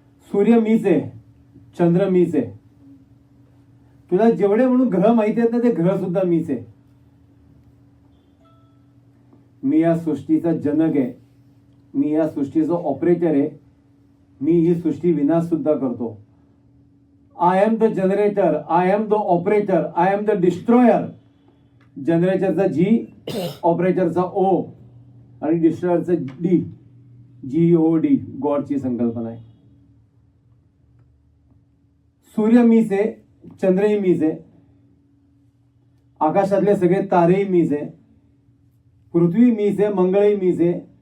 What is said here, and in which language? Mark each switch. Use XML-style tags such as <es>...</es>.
<mr>सूर्य मीच आहे, चंद्र मीच आहे. तुला जेवढे म्हणून ग्रह माहिती आहेत ना, ते ग्रह सुद्धा मीच आहे. मी या सृष्टीचा जनक आहे, मी या सृष्टीचा ऑपरेटर आहे. मी ही सृष्टी विनाश सुद्धा करतो.</mr> <en>I am the generator, I am the operator, I am the destroyer.</en> <mr>जनरेटरचा जी, ऑपरेटरचा ओ आणि डिस्ट्रॉयरचा डी, GOD, गॉडची संकल्पना आहे. सूर्य मीच आहे, चंद्रही मीच आहे, आकाशातले सगळे तारेही मीच आहे, पृथ्वी मीच आहे, मंगळही मीच आहे.</mr>